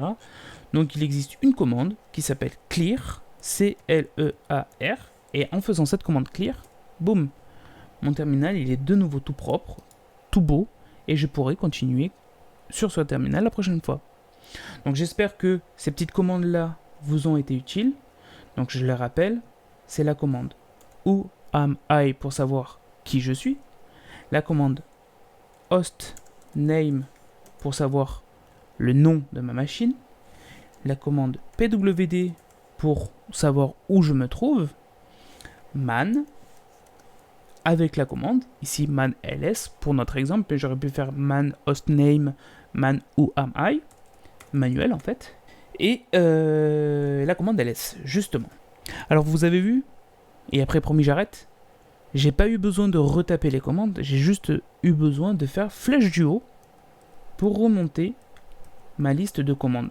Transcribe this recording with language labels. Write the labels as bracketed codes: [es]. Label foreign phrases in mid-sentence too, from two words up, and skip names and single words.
[fr] Donc, il existe une commande qui s'appelle clear, C-L-E-A-R, et en faisant cette commande clear, boum, mon terminal, il est de nouveau tout propre, tout beau, et je pourrai continuer sur ce terminal la prochaine fois. Donc, j'espère que ces petites commandes-là vous ont été utiles. Donc je les rappelle, c'est la commande [en] who am I [fr] pour savoir qui je suis, la commande [en] host name [fr] pour savoir le nom de ma machine, la commande pwd pour savoir où je me trouve, man avec la commande, ici man ls pour notre exemple, mais j'aurais pu faire man [en] host name, [fr] man [en] who am I, [fr] manuel en fait. Et la commande ls, justement. Alors vous avez vu, et après promis j'arrête, j'ai pas eu besoin de retaper les commandes, j'ai juste eu besoin de faire flèche du haut pour remonter ma liste de commandes.